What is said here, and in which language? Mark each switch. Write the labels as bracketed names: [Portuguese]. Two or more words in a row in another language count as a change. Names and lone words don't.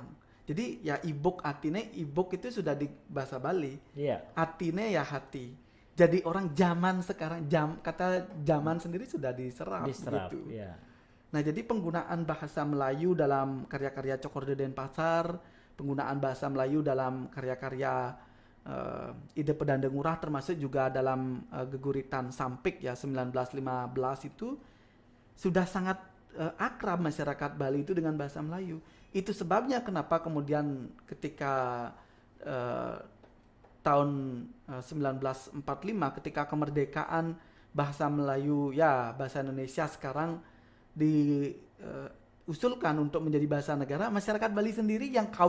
[Indonesian] Jadi ya ibuk itu sudah di bahasa Bali. Iya. Atine ya hati. Jadi orang zaman sekarang, kata zaman sendiri sudah diserap gitu. Iya. Nah, jadi penggunaan bahasa Melayu dalam karya-karya Cokorda Denpasar, penggunaan bahasa Melayu dalam karya-karya ide Pedanda Ngurah termasuk juga dalam Geguritan Sampik ya 1915 itu sudah sangat akrab masyarakat Bali itu dengan bahasa Melayu. Itu sebabnya kenapa kemudian ketika tahun 1945 ketika kemerdekaan bahasa Melayu bahasa Indonesia sekarang usulkan untuk menjadi bahasa negara, masyarakat Bali sendiri yang kaum